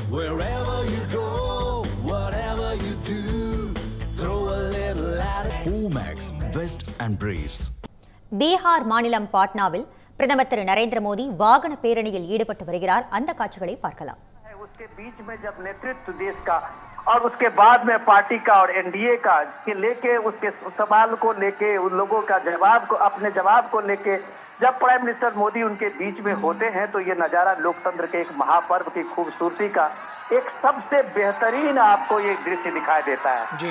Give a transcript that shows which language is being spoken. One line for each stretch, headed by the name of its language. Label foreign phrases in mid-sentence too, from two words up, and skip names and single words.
English: Wherever you go, whatever you do, throw a little at it. Omax, Vest and Briefs.
Tamil: பீகார் மாநிலம் பாட்னாவில் பிரதமர் திரு நரேந்திர மோடி வாகன பேரணியில் ஈடுபட்டு வருகிறார். அந்த காட்சிகளை பார்க்கலாம்.
Hindi: उसके बीच में जब नेतृत्व देश का और उसके बाद में पार्टी का और एनडीए का के लेके उसके सवाल को लेके उन लोगों का जवाब को अपने जवाब को लेके जब
English: prime minister
Hindi: मोदी उनके बीच में होते हैं तो ये नजारा लोकतंत्र के एक महापर्व की खूबसूरती का एक सबसे बेहतरीन आपको ये दृश्य दिखाई देता है जी।